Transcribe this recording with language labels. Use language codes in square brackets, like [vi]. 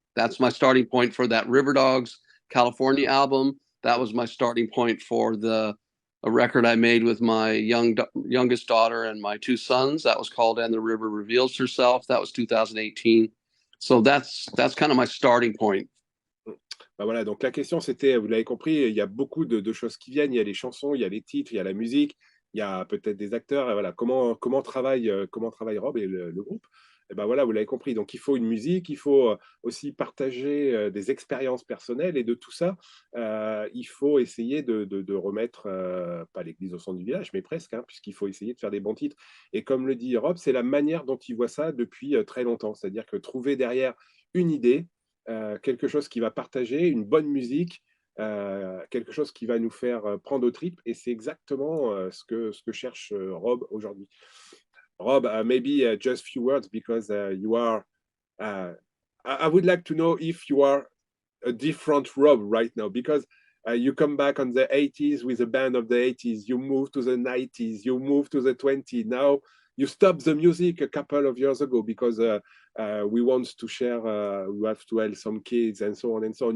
[en] That's my starting point for that Riverdogs California album. That was my starting point for a record I made with my youngest daughter and my two sons. That was called And the River Reveals Herself. That was 2018. So that's kind of my starting point. [fr] Ben voilà, donc la question c'était, vous l'avez compris, il y a beaucoup de choses qui viennent, il y a les chansons, il y a les titres, il y a la musique, il y a peut-être des acteurs, et voilà, comment travaille Rob et le groupe? Et ben voilà, vous l'avez compris, donc il faut une musique, il faut aussi partager des expériences personnelles, et de tout ça, il faut essayer de remettre, pas l'église au centre du village, mais presque, hein, puisqu'il faut essayer de faire des bons titres. Et comme le dit Rob, c'est la manière dont il voit ça depuis très longtemps, c'est-à-dire que trouver derrière une idée, quelque chose qui va partager, une bonne musique, quelque chose qui va nous faire prendre au tripes, et c'est exactement ce que cherche Rob aujourd'hui. [en] Rob, maybe just few words, because you are, I would like to know if you are a different Rob right now, because you come back on the 80s with a band of the 80s, you move to the 90s, you move to the 20s, now you stopped the music a couple of years ago because we want to share, we have to help some kids and so on and so on.